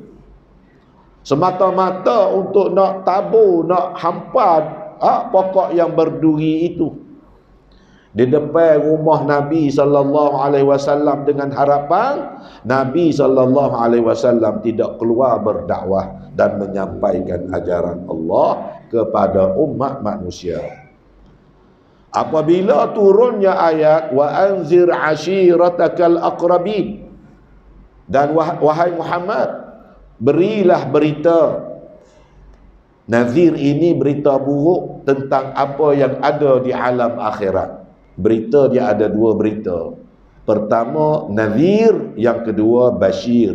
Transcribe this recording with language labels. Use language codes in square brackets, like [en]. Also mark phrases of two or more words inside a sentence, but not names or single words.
[ms] semata-mata untuk nak tabur, nak hampa pokok yang berduri itu di depan rumah Nabi SAW, dengan harapan Nabi SAW tidak keluar berdakwah dan menyampaikan ajaran Allah kepada umat manusia. Apabila turunnya ayat [ar] وأنذر عشيرتك الأقربين, [ms] dan wahai Muhammad, berilah berita. Nazir ini berita buruk tentang apa yang ada di alam akhirat. Berita dia ada dua berita. Pertama nazir, yang kedua bashir.